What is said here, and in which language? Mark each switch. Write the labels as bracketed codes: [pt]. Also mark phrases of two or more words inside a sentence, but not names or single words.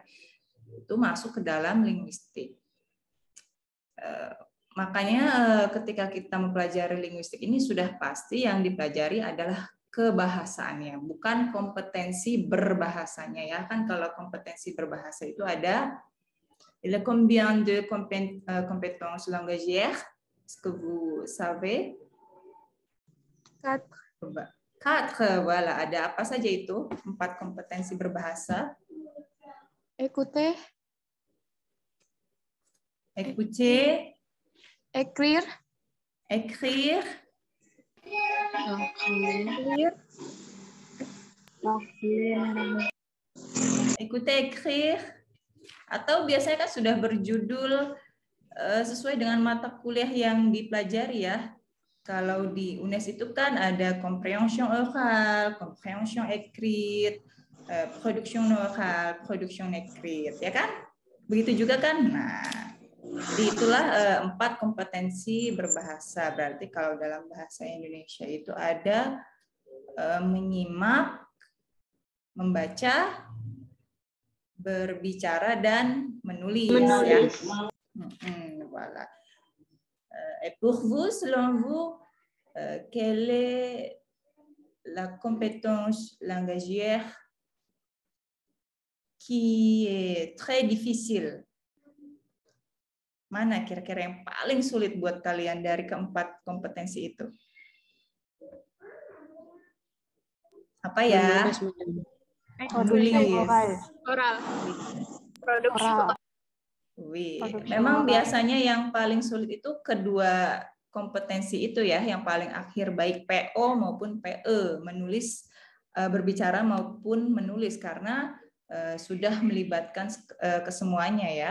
[id] Itu masuk ke dalam linguistik. Makanya ketika kita mempelajari linguistik ini sudah pasti yang dipelajari adalah kebahasaannya, bukan kompetensi berbahasanya ya. Kan kalau kompetensi berbahasa itu ada [fr] combien de compétences langagières? Est-ce que vous savez? 4. 4, voilà. [id] Ada apa saja itu? 4 kompetensi berbahasa. [fr] Écouter. Écouter. Écrire. Écrire. Écouter, écrire. [id] Atau biasanya kan sudah berjudul sesuai dengan mata kuliah yang dipelajari ya. Kalau di UNES itu kan ada [fr] compréhension orale, compréhension écrite, production orale, production écrite, [id] ya kan? Begitu juga kan? Nah, jadi itulah 4 kompetensi berbahasa. Berarti kalau dalam bahasa Indonesia itu ada menyimak, membaca, berbicara, dan menulis. Ya. [fr] Voilà. Et pour vous, selon vous, quelle est la compétence langagière qui est très difficile? [id] Mana kira-kira yang paling sulit buat kalian dari keempat kompetensi itu? Apa ya? Menulis. Oral. Produksi. Memang biasanya yang paling sulit itu kedua kompetensi itu ya, yang paling akhir baik PO maupun PE, menulis, berbicara maupun menulis, karena sudah melibatkan kesemuanya ya.